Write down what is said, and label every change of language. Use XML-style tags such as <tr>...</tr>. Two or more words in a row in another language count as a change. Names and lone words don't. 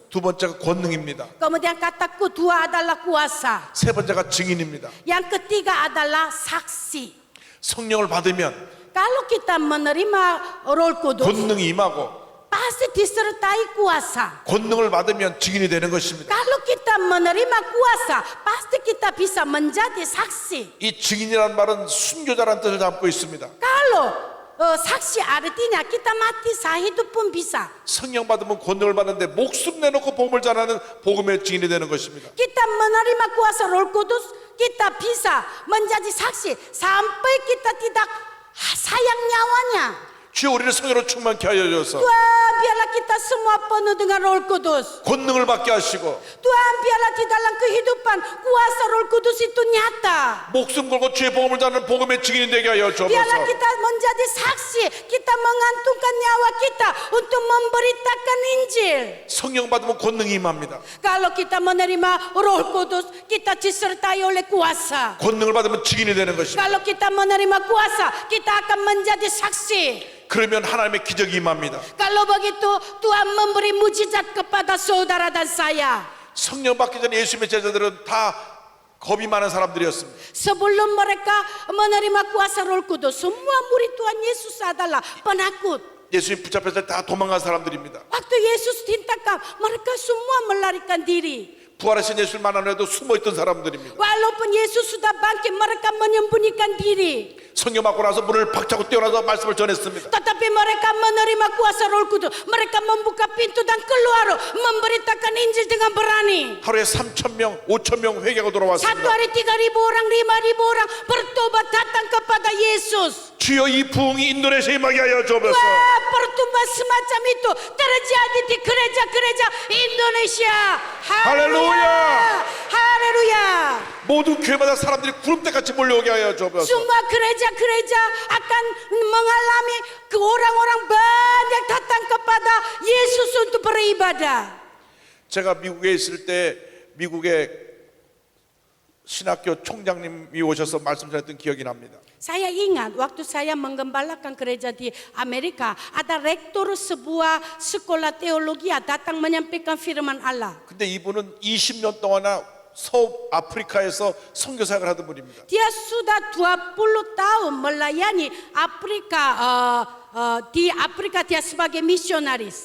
<id>두 번째가 권능입니다. Kemudian kata kedua adalah kuasa.</id> <ko>세 번째가 증인입니다.</ko> <id>Yang ketiga adalah saksi.</id> <ko>성령을 받으면</ko> <id>Kalau kita menerima Roh Kudus,</id> <ko>권능이 임하고</ko> <id>pasti disertai kuasa.</id> <ko>권능을 받으면 증인이 되는 것입니다.</ko> <id>Kalau kita menerima kuasa, pasti kita bisa menjadi saksi.</id> <ko>이 증인이라는 말은 순교자라는 뜻을 담고 있습니다.</ko> <id>Kalau saksi artinya kita mati sahid pun bisa.</id> <ko>성령 받으면 권능을 받는데 목숨 내놓고 복음을 전하는 복음의 증인이 되는 것입니다.</ko> <id>Kita menerima kuasa Roh Kudus, kita bisa menjadi saksi sampai kita tidak sayang nyawanya.</id> <ko>주여 우리를 성령으로 충만케 하여 주셔서</ko> <id>Tuhan, biarlah kita semua penuh dengan Roh Kudus.</id> <ko>권능을 받게 하시고</ko> <id>Tuhan, biarlah di dalam kehidupan kuasa Roh Kudus itu nyata.</id> <ko>목숨 걸고 주의 복음을 전하는 복음의 증인이 되게 하여 주옵소서.</ko> <id>Biarlah kita menjadi saksi, kita mengantungkan nyawa kita untuk memberitakan Injil.</id> <ko>성령 받으면 권능이 임합니다.</ko> <id>Kalau kita menerima Roh Kudus, kita disertai oleh kuasa.</id> <ko>권능을 받으면 증인이 되는 것입니다.</ko> <id>Kalau kita menerima kuasa, kita akan menjadi saksi.</id> <ko>그러면 하나님의 기적이 임합니다.</ko> <id>Kalau begitu, Tuhan memberi mujizat kepada saudara dan saya.</id> <ko>성령 받기 전에 예수님의 제자들은 다 겁이 많은 사람들이었습니다.</ko> <id>Sebelum mereka menerima kuasa Roh Kudus, semua murid Tuhan Yesus adalah penakut.</id> <ko>예수님 붙잡혔을 때 다 도망간 사람들입니다.</ko> <id>Waktu Yesus tindakan, mereka semua melarikan diri.</id> <ko>부활하신 예수를 만나는데도 숨어있던 사람들입니다.</ko> <id>Walaupun Yesus sudah bangkit, mereka menyembunyikan diri.</id> <ko>성령 받고 나서 문을 박차고 뛰어나서 말씀을 전했습니다.</ko> <id>Tetapi mereka menerima kuasa Roh Kudus. Mereka membuka pintu dan keluar, memberitakan Injil dengan berani.</id> <ko>하루에 3,000명, 5,000명 회개하고</ko> <id>Satu</id> <ko>돌아왔습니다.</ko> <id>hari 3.000 orang, 5.000 orang bertobat datang kepada Yesus.</id> <ko>주여 이 부흥이 인도네시아에 임하게 하여 주옵소서.</ko> <id>Wah, pertumbuhan semacam itu terjadi di gereja-gereja Indonesia. Haleluya. Haleluya.</id> <ko>모든 교회마다 사람들이 구름대같이 몰려오게 하여 주옵소서.</ko> <id>Semua gereja-gereja akan mengalami orang-orang banyak datang kepada Yesus untuk beribadah.</id> <ko>제가 미국에 있을 때 미국의 신학교 총장님이 오셔서 말씀 전했던 기억이 납니다.</ko> <id>Saya ingat waktu saya menggembalakan gereja di Amerika, ada rektor sebuah sekolah teologi datang menyampaikan firman Allah.</id> <ko>근데 이분은 20년 동안이나 서아프리카에서 선교사역을 하던 분입니다.</ko> <id>Dia sudah 20 tahun melayani Afrika, di Afrika dia sebagai misionaris.</id>